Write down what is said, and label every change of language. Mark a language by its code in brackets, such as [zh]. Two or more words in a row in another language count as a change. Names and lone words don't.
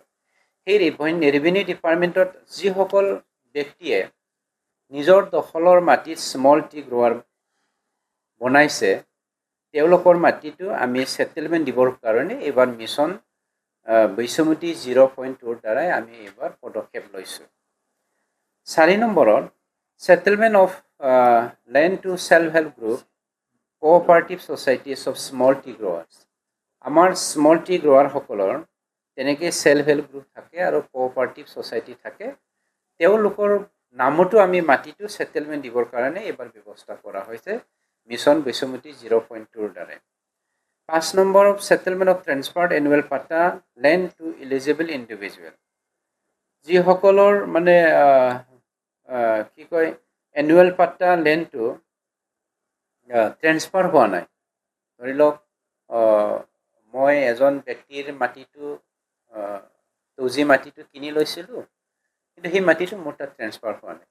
[as] সেই [en] revenue department [as] যিসকল ব্যক্তিয়ে নিজৰ দখলৰ মাটিত [en] small tea grower [as] বনাইছে তেওঁলোকৰ মাটিটো আমি সেটেলমেন্ট দিবৰ কাৰণে এইবাৰ মিছন বিশ্বমিতি 0.2 দ্বাৰাই আমি এইবাৰ পদক্ষেপ লৈছোঁ। [en] 4 নম্বৰত settlement of land to self-help group, cooperative societies of small tea growers. [as] আমাৰ [en] small tea grower [as] সকলৰ তেনেকৈ [en] self help group [as] থাকে আৰু [en] cooperative society [as] থাকে, তেওঁলোকৰ নামতো আমি মাটিটো সেটেলমেন্ট দিবৰ কাৰণে এইবাৰ ব্যৱস্থা কৰা হৈছে মিছন বিশ্বমিতি 0.2 দ্বাৰা। [en] 5 নম্বৰ settlement of transferred annual patta land to eligible individual, [as] যিসকলৰ মানে কি কয় [en] annual patta land [as] ট্ৰেন্সফাৰ হোৱা নাই। ধৰি লওক মই এজন ব্যক্তিৰ মাটিটো তজি মাটিটো কিনি লৈছিলোঁ, কিন্তু সেই মাটিটো মোৰ তাত ট্ৰেন্সফাৰ হোৱা নাই।